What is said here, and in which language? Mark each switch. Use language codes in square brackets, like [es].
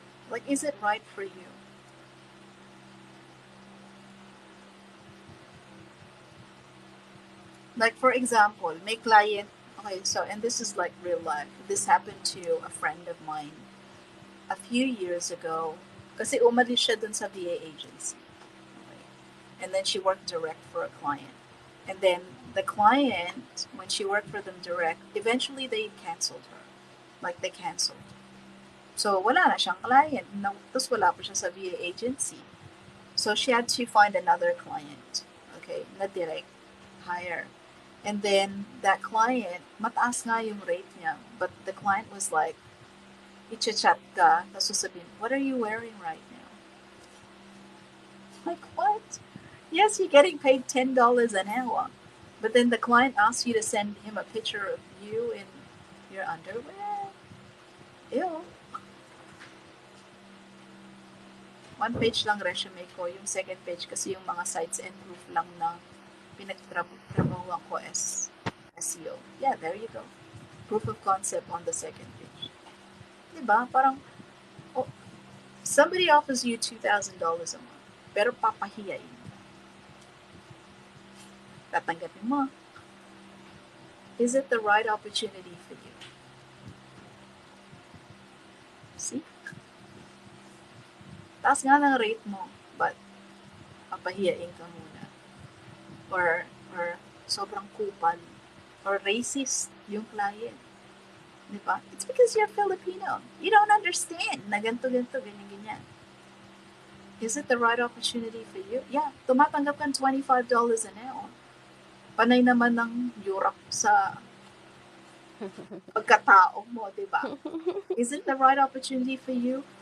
[en] Like, is it right for you? Like, for example, may client, Okay, so, and this is like real life. This happened to a friend of mine a few years ago. [tl] Kasi umalis siya dun sa VA agency. [en] Okay. And then she worked direct for a client. And then the client, when she worked for them direct, eventually they canceled her. Like they canceled. So [tl] wala na siyang client. Tapos wala pa siya sa VA agency. [en] So she had to find another client. Okay, na direct hire. And then that client, [tl] mataas nga yung rate niya. [en] But the client was like, [tl] i-chat ka, tapos sasabihin, [en] what are you wearing right now? Like, what? Yes, you're getting paid $10 an hour. But then the client asks you to send him a picture of you in your underwear. Ew. [tl] One page lang resume ko. Yung second page kasi yung mga sites and proof lang na pinagtrabahuan ko as SEO. [en] Yeah, there you go. Proof of concept on the second page. Diba? Parang, oh, somebody offers you $2,000 a month, [tl] pero papahiyain. Tatanggapin mo. [en] Is it the right opportunity for you? See? [tl] Taas nga ng rate mo, but papahiyain ka muna. Or sobrang kupal. Or racist yung client. Diba? [en] It's because you're Filipino. You don't understand [tl] na ganito, ganyan. [en] Is it the right opportunity for you? [tl] Yeah, tumatanggap kang $25 an hour. Panay naman ng yurak sa pagkatao mo, diba? [en] Is it the right opportunity for you?